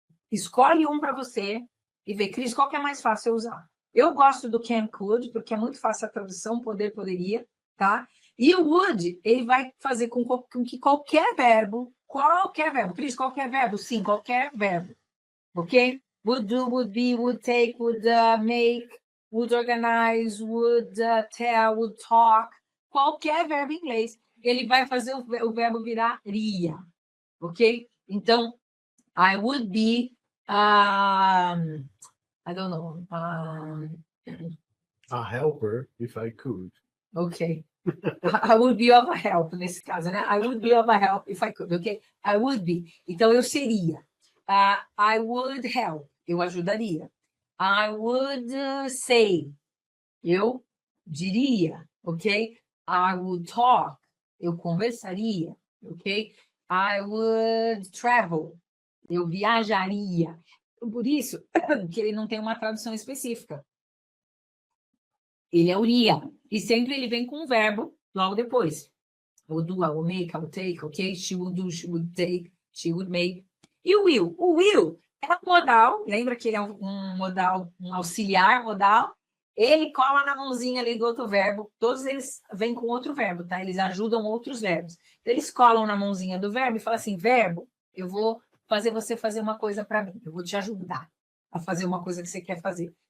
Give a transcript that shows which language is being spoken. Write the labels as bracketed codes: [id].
[pt] Escolhe um para você e vê, Cris, qual que é mais fácil eu usar? Eu gosto do can, could, porque é muito fácil a tradução, poder, poderia, tá? E o would, ele vai fazer com que qualquer verbo, Cris, qualquer verbo? Sim, qualquer verbo, ok? [en] Would do, would be, would take, would make, would organize, would tell, would talk, [pt] qualquer verbo em inglês, ele vai fazer o verbo virar ria, ok? [en] Então, I would be, I don't know, A helper, if I could. ok. I would be of a help, [pt] nesse caso, né? [en] I would be of a help if I could, ok? I would be. [pt] Então, eu seria. [en] I would help. [pt] Eu ajudaria. [en] I would say. [pt] Eu diria, [en] ok? I would talk. [pt] Eu conversaria, [en] ok? I would travel. [pt] Eu viajaria. Por isso que ele não tem uma tradução específica. Ele é o iria. E sempre ele vem com um verbo logo depois. [en] I would do, I would make, I would take, ok? She would do, she would take, she would make. [pt] E o will? O will é modal, lembra que ele é um modal, um auxiliar modal? Ele cola na mãozinha ali do outro verbo, todos eles vêm com outro verbo, tá? Eles ajudam outros verbos. Então, eles colam na mãozinha do verbo e falam assim, verbo, eu vou fazer você fazer uma coisa para mim, eu vou te ajudar a fazer uma coisa que você quer fazer.